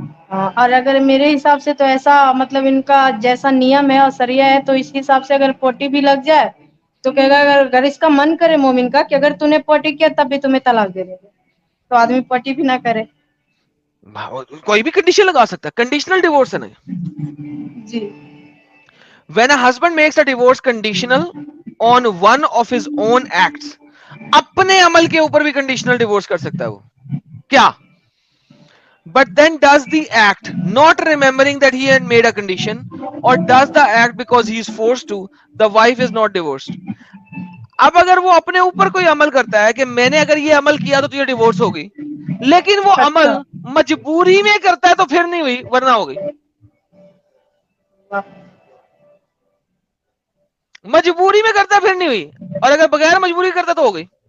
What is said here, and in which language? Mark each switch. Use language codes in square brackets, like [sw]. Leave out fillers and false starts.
[hi] हाँ, और अगर मेरे हिसाब से तो ऐसा मतलब इनका जैसा नियम है और सरिया है तो इस हिसाब से अगर पोटी भी लग जाए तो कहेगा अगर इसका मन करे मोमिन का कि अगर तूने पोटी किया तब भी तुम्हें तलाक दे देंगे, तो आदमी पोटी भी ना करे। कोई भी कंडीशन लगा सकता है, कंडीशनल डिवोर्स है ना। जी। [en] When a husband makes a divorce conditional on one of his own acts, [hi] अपने अमल के ऊपर भी कंडीशनल डिवोर्स कर सकता है वो। क्या? [en] But then does the act not remembering that he had made a condition, or does the act because he is forced to, the wife is not divorced. [hi] अब अगर वो अपने ऊपर कोई अमल करता है कि मैंने अगर ये अमल किया तो तुझे डिवोर्स होगी, लेकिन वो अमल मजबूरी में करता है तो फिर नहीं हुई, वरना हो गई। मजबूरी में करता फिर नहीं हुई, और अगर बगैर मजबूरी करता तो हो गई।